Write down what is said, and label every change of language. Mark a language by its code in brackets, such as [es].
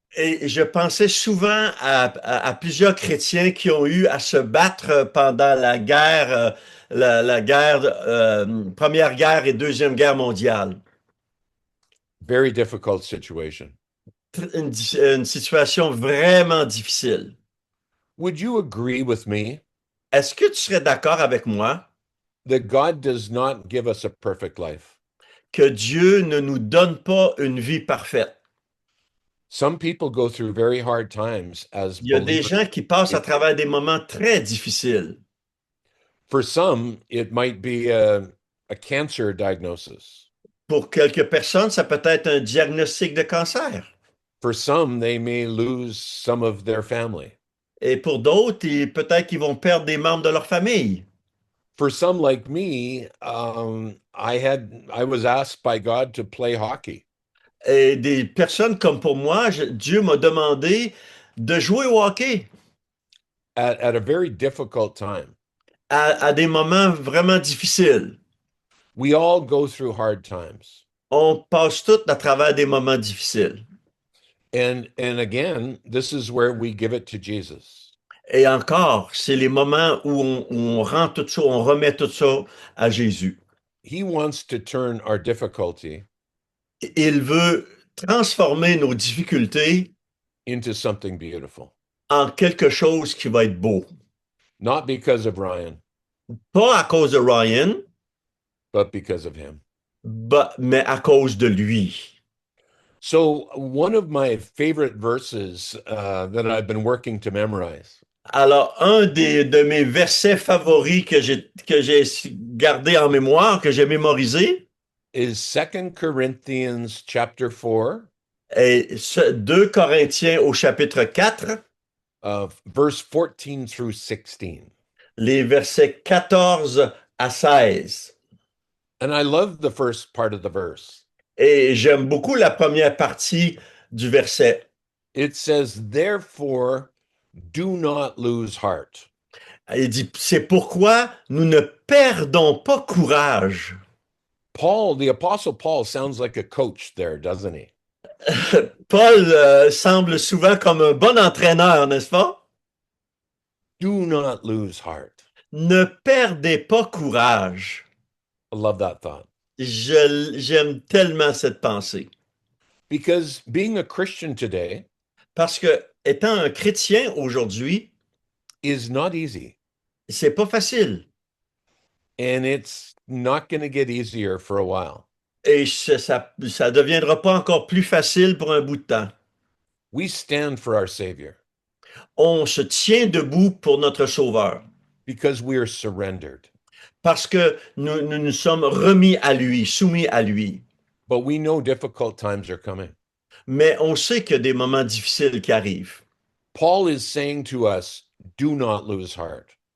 [fr] Et je pensais souvent à plusieurs chrétiens qui ont eu à se battre pendant la guerre, la guerre, Première guerre et Deuxième guerre mondiale. [en] Very difficult situation. [fr] Une situation vraiment difficile. [en] Would you agree with me [fr] Est-ce que tu serais d'accord avec moi [en] that God does not give us a perfect life? [fr] que Dieu ne nous donne pas une vie parfaite? [en] Some people go through very hard times as [fr] Il y a des [en] believers. [fr] gens qui passent à travers des moments très difficiles. [en] For some, it might be a cancer diagnosis. [fr] Pour quelques personnes, ça peut être un diagnostic de cancer. [en] For some, they may lose some of their family. [fr] Et pour d'autres, peut-être qu'ils vont perdre des membres de leur famille. [en] For some like me, I was asked by God to play hockey. [fr] Et des personnes comme pour moi, Dieu m'a demandé de jouer au hockey [en] At a very difficult time. [fr] à des moments vraiment difficiles. [en] We all go through hard times. [fr] On passe tous à travers des moments difficiles. [en] And again, this is where we give it to Jesus. [fr] Et encore, c'est les moments où on rend tout ça, on remet tout ça à Jésus. [en] He wants to turn our difficulty [fr] Il veut transformer nos difficultés [en] into something beautiful. [fr] en quelque chose qui va être beau. [en] Not because of Ryan, [fr] Pas à cause de Ryan, [en] but because of him. [fr] mais à cause de lui. [en] So one of my favorite verses that I've been working to memorize [fr] Alors, de mes versets favoris que j'ai gardé en mémoire, que j'ai mémorisé, [en] is 2 Corinthians chapter 4, [fr] est 2 Corinthiens au chapitre 4, [en] verse 14 through 16. [fr] les versets 14 à 16. [en] And I love the first part of the verse. [fr] Et j'aime beaucoup la première partie du verset. [en] It says, therefore, do not lose heart. [fr] Il dit, c'est pourquoi nous ne perdons pas courage. [en] Paul, the Apostle Paul, sounds like a coach there, doesn't he? [fr] Paul semble souvent comme un bon entraîneur, n'est-ce pas? [en] Do not lose heart. [fr] Ne perdez pas courage. [en] I love that thought. [fr] J'aime tellement cette pensée. [en] Because being a Christian today [fr] Parce que étant un chrétien aujourd'hui, [en] is not easy. [fr] c'est pas facile. [en] And it's not going to get easier for a while. [fr] Et ça deviendra pas encore plus facile pour un bout de temps. [en] We stand for our Savior [fr] On se tient debout pour notre Sauveur. [en] because we are surrendered. [fr] Parce que nous sommes remis à lui, soumis à lui. [en] But we know difficult times are coming. [fr] Mais on sait qu'il y a des moments difficiles qui arrivent. [en] Paul is saying to us, do not lose heart.